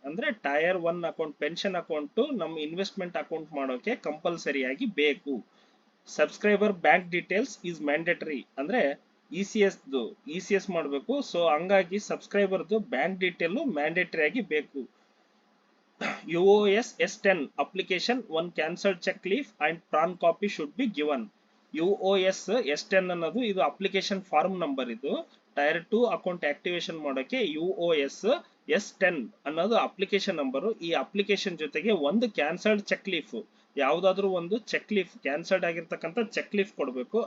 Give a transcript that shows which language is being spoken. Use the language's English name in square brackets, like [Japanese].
[Kannada] ಅಂದ್ರೆ tyre 1 account pension account ನಮ್ಮ investment account ಮಾಡೋಕೆ ಕಂಪಲ್ಸರಿ ಆಗಿ ಬೇಕು. [English] Subscriber bank details is mandatory. [Kannada] ಅಂದ್ರೆ ECS ಮಾಡಬೇಕು. ಸೊ ಹಂಗಾಗಿ ಸಬ್ಸ್ಕ್ರೈಬರ್ದು ಬ್ಯಾಂಕ್ ಡೀಟೇಲ್ ಮ್ಯಾಂಡೇಟರಿ ಆಗಿ ಬೇಕು. [English] UOS S10 application, one cancelled check leaf and PRAN copy should be given. [Kannada] UOS S10 ಅನ್ನೋದು ಇದು ಅಪ್ಲಿಕೇಶನ್ ಫಾರ್ಮ್ ನಂಬರ್. ಇದು ಟೈರ್ 2 ಅಕೌಂಟ್ ಆಕ್ಟಿವೇಶನ್ ಮಾಡೋಕೆ UOS S10 ಅನ್ನೋದು ಅಪ್ಲಿಕೇಶನ್ ನಂಬರು. ಈ ಅಪ್ಲಿಕೇಶನ್ ಜೊತೆಗೆ ಒಂದು ಕ್ಯಾನ್ಸಲ್ಡ್ ಚೆಕ್ ಲೀಫ್, ಯಾವ್ದಾದ್ರು ಒಂದು ಚೆಕ್ ಲೀಫ್ ಕ್ಯಾನ್ಸಲ್ಡ್ ಆಗಿರ್ತಕ್ಕಂಥ ಚೆಕ್ ಲೀಫ್ ಕೊಡಬೇಕು.